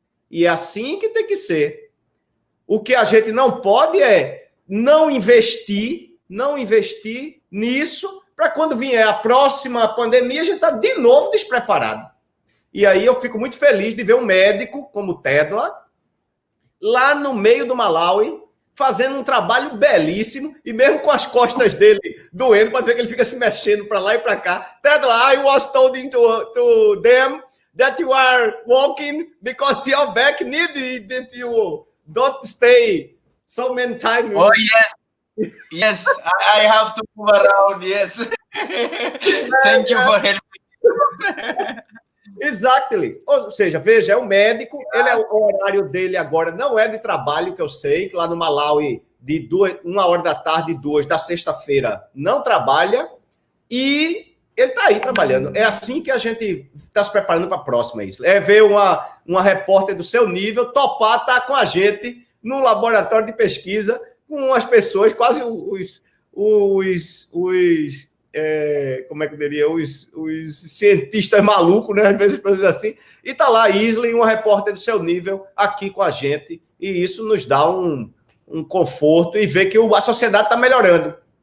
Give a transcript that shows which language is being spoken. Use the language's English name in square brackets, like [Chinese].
[Portuguese] E é assim que tem que ser. O que a gente não pode é não investir nisso, para quando vier a próxima pandemia, a gente está de novo despreparado. E aí eu fico muito feliz de ver um médico como o Tedla, lá no meio do Malawi, fazendo um trabalho belíssimo, e mesmo com as costas dele doendo, para ver que ele fica se mexendo para lá e para cá. [English] Tedla, I was told to them that you are walking because your back needed that you don't stay so many times. Oh, yes. Yes, I have to move around, yes. Thank you for helping. Exactly. [Portuguese] Ou seja, veja, é um médico, o horário dele agora não é de trabalho, que eu sei, que lá no Malawi, de 1h da tarde, 2 da sexta-feira, não trabalha, e ele está aí trabalhando. É assim que a gente está se preparando para a próxima, isso. É ver uma repórter do seu nível topar estar com a gente no laboratório de pesquisa, com as pessoas, quase como é que eu diria, os cientistas malucos, né? Às vezes assim, e tá lá Isley, uma repórter do seu nível, aqui com a gente, e isso nos dá um conforto e ver que a sociedade está melhorando.